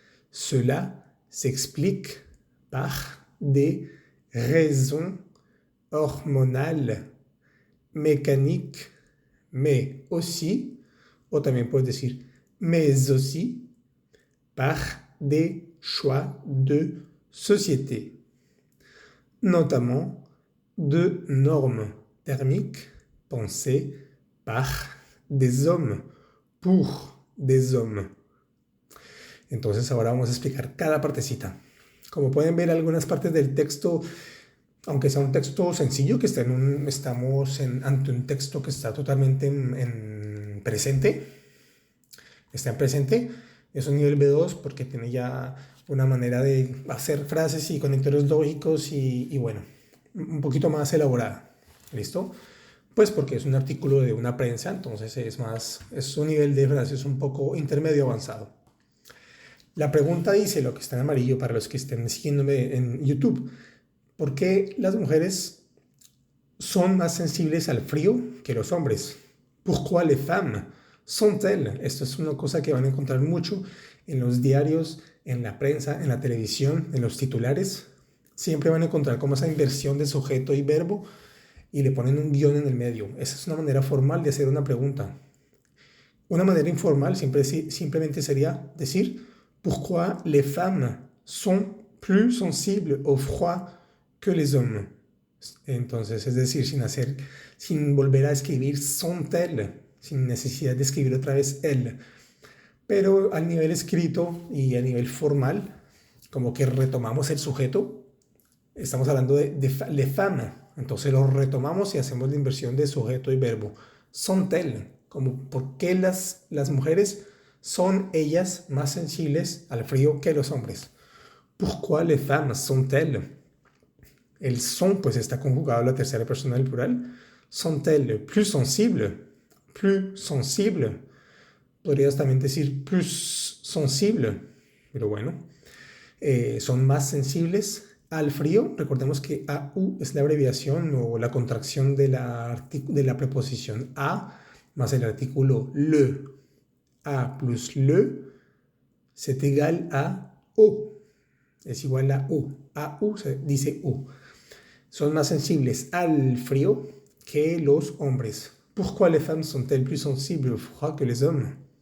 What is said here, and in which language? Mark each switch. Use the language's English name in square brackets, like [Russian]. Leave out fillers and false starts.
[French] Cela s'explique par des raisons hormonales, mécaniques, mais aussi, [Spanish] o también puedes decir, [French] mais aussi, par des choix de société, notamment de normes thermiques pensées par des hommes, pour des hommes. [Spanish] Entonces ahora vamos a explicar cada partecita. Como pueden ver, algunas partes del texto, aunque sea un texto sencillo, que estamos ante un texto que está totalmente en presente, está en presente, es un nivel B2 porque tiene ya una manera de hacer frases y conectores lógicos y bueno, un poquito más elaborada. ¿Listo? Pues porque es un artículo de una prensa, entonces es un nivel de frases un poco intermedio avanzado. La pregunta dice, lo que está en amarillo para los que estén siguiéndome en YouTube, ¿por qué las mujeres son más sensibles al frío que los hombres? [French] Pourquoi les femmes sont-elles? [Spanish] Esto es una cosa que van a encontrar mucho en los diarios, en la prensa, en la televisión, en los titulares. siempre van a encontrar como esa inversión de sujeto y verbo y le ponen un guión en el medio. Esa es una manera formal de hacer una pregunta. Una manera informal simplemente sería decir [French] pourquoi les femmes sont plus sensibles au froid que les hommes. [Spanish] Entonces, es decir, sin volver a escribir sont-elles, sin necesidad de escribir otra vez elle. Pero al nivel escrito y a nivel formal, como que retomamos el sujeto, estamos hablando de les femmes, entonces lo retomamos y hacemos la inversión de sujeto y verbo. Sont-elles, como por qué las mujeres son ellas más sensibles al frío que los hombres. [French] Pourquoi les femmes sont-elles? [Spanish] El son pues está conjugado a la tercera persona del plural. [French] Sont-elles plus sensibles? Plus sensibles. [Spanish] Podrías también decir plus sensible, pero bueno, son más sensibles al frío. Recordemos que AU es la abreviación o la contracción de la preposición a más el artículo le. [French] A plus le c'est égal a O. [Spanish] Es igual a U. AU se dice U. Son más sensibles al frío que los hombres. [French] Pourquoi les femmes sont-elles plus sensibles au froid que les hommes?